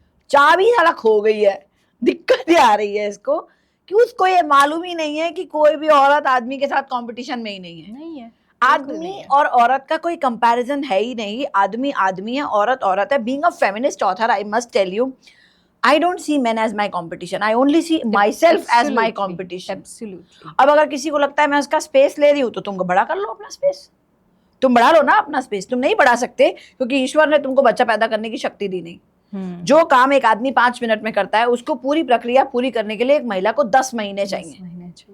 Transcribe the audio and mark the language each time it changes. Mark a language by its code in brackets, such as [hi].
[hi] चाबी साला खो गई है, दिक्कत आ रही है इसको कि उसको ये मालूम ही नहीं है कि कोई भी औरत आदमी के साथ कंपटीशन में ही नहीं है। नहीं है, आदमी और औरत का कोई कंपैरिजन है ही नहीं। आदमी आदमी है, औरत औरत है। [en] Being a feminist author, I must tell you, I don't see men as my competition. I only see myself as my competition. Absolutely. [hi] अब अगर किसी को लगता है मैं उसका स्पेस ले रही हूँ तो तुम बड़ा कर लो अपना स्पेस, तुम बढ़ा लो ना अपना स्पेस। तुम नहीं बढ़ा सकते क्योंकि ईश्वर ने तुमको बच्चा पैदा करने की शक्ति दी नहीं। जो काम एक आदमी 5 मिनट में करता है, उसको पूरी प्रक्रिया पूरी करने के लिए एक महिला को 10 महीने चाहिए।